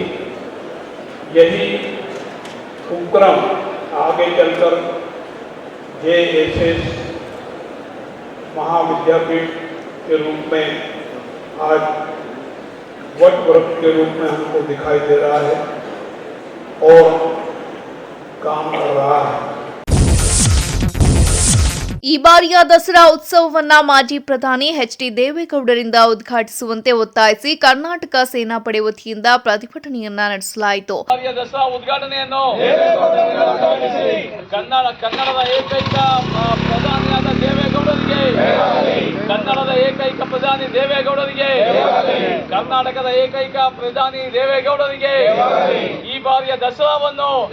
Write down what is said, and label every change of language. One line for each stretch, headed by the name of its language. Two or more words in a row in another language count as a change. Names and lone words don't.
Hindi: यही उपक्रम आगे चलकर JSS महाविद्यापीठ के रूप में आज वट वृक्ष के रूप में हमको दिखाई दे रहा है और काम कर रहा है।
Kannada: ಈ ಬಾರಿಯ ದಸರಾ ಉತ್ಸವವನ್ನ ಮಾಜಿ ಪ್ರಧಾನಿ ಎಚ್.ಡಿ. ದೇವೇಗೌಡರಿಂದ ಉದ್ಘಾಟಿಸುವಂತೆ ಒತ್ತಾಯಿಸಿ ಕರ್ನಾಟಕ ಸೇನಾಪಡೆ ವತಿಯಿಂದ ಪ್ರತಿಭಟನೆಯನ್ನ ನಡೆಸಲಾಯಿತು. ದಸರಾ ಉದ್ಘಾಟನೆಯನ್ನು ಕನ್ನಡದ ಏಕೈಕ ಪ್ರಧಾನಿಯಾದ ದೇವೇಗೌಡರಿಗೆ, ಕನ್ನಡದ ಏಕೈಕ ಪ್ರಧಾನಿ ದೇವೇಗೌಡರಿಗೆ, ಕರ್ನಾಟಕದ ಏಕೈಕ ಪ್ರಧಾನಿ ದೇವೇಗೌಡರಿಗೆ ಈ ಬಾರಿಯ ದಸರಾವನ್ನು